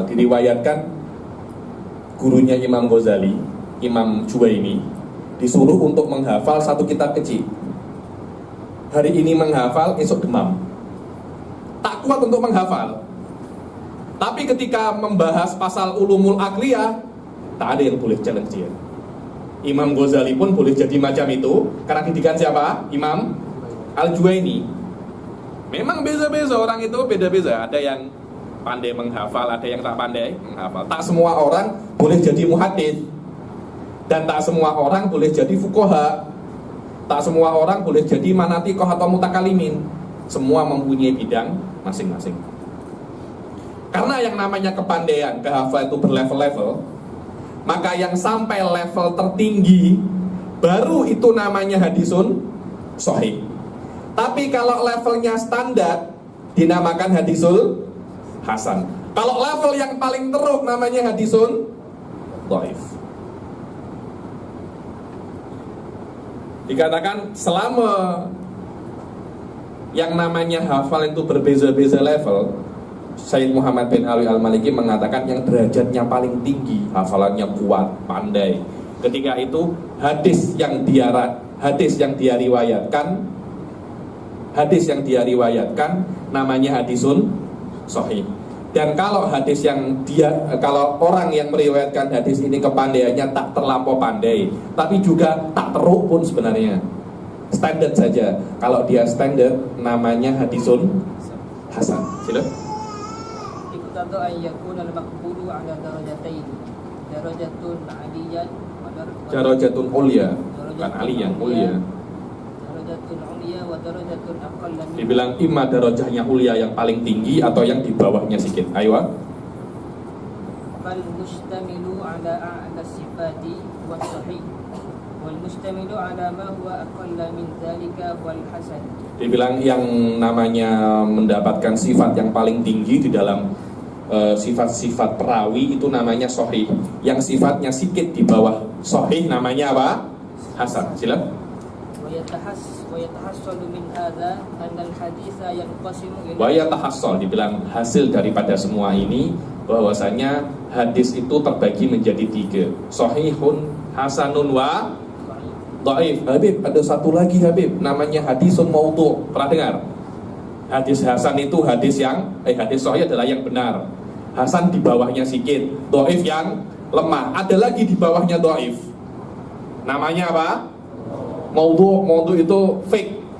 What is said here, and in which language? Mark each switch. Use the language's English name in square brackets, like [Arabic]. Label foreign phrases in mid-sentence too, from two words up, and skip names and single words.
[Malay] Diriwayatkan gurunya Imam Ghazali, Imam Juwaini, disuruh untuk menghafal satu kitab kecil. Hari ini menghafal, esok demam. Tak kuat untuk menghafal. Tapi ketika membahas pasal [Arabic] العلوم العقلية, [Malay] tak ada yang boleh challenge dia. Imam Ghazali pun boleh jadi macam itu karena didikan siapa? Imam Al-Juwaini. Memang beza-beza orang itu, beda-beza. Ada yang pandai menghafal, ada yang tak pandai menghafal. Tak semua orang boleh jadi muhadits, dan tak semua orang boleh jadi fuqaha. Tak semua orang boleh jadi manatikoh atau mutakalimin. Semua mempunyai bidang masing-masing. Karena yang namanya kepandaian, kehafal itu berlevel-level, maka yang sampai level tertinggi baru itu namanya [Arabic] حديث صحيح. [Malay] Tapi kalau levelnya standar dinamakan [Arabic] الحديث الحسن. [Malay] Kalau level yang paling teruk namanya [Arabic] حديث ضعيف. [Malay] Dikatakan selama yang namanya hafal itu berbeza-beza level, Syekh Muhammad bin Alawi Al-Maliki mengatakan yang derajatnya paling tinggi, hafalannya kuat, pandai. Ketika itu hadis yang dia riwayatkan namanya [Arabic] حديث صحيح. [Malay] Dan kalau kalau orang yang meriwayatkan hadis ini kepandaiannya tak terlampau pandai, tapi juga tak teruk pun sebenarnya, standar saja. Kalau dia standar namanya [Arabic] حديث حسن. [Malay] Sila. [Arabic] اقتضى أن يكون المقبول على درجتين. درجة عليا, [Malay] bukan aliyan, ulya. [Arabic] درجة درجة عليا ودرجة أقل منها. [Malay] Dibilang imma darajahnya ulia yang paling tinggi atau yang di bawahnya sedikit. Ayo. [Arabic] فالمشتمل على أعلى الصفات والصحيح والمشتمل على ما هو أقل من ذلك والحسن. [Malay] Dibilang yang namanya mendapatkan sifat yang paling tinggi di dalam sifat-sifat perawi itu namanya sahih. Yang sifatnya sedikit di bawah sahih namanya apa? Hasan. Silakan. [Arabic] ويتحصل من هذا أن الحديث ينقسم إلى ويتحصل, [Malay] dibilang hasil daripada semua ini bahwasanya hadis itu terbagi menjadi 3. [Arabic] صحيح، حسن وضعيف. [Malay] Habib, ada satu lagi Habib, namanya [Arabic] حديث موضوع'. [Malay] Pernah dengar? Hadis hasan itu hadis sahih adalah yang benar. Hasan di bawahnya sedikit, dhaif yang lemah. Ada lagi di bawahnya dhaif. Namanya apa? Maudhu' itu fake.